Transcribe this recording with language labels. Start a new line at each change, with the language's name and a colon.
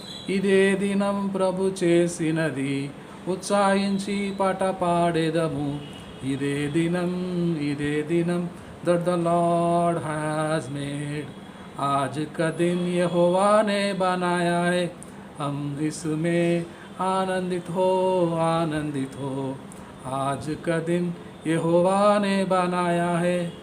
Telugu: ఇదే దినం ప్రభు చేసినది, ఉత్సాహించి పాట పాడేదము. ఇదే దినం
English: that the Lord has made.
Hindi: आज का दिन यहोवा ने बनाया है, हम इसमें आनंदित हो. आज का दिन यहोवा ने बनाया है.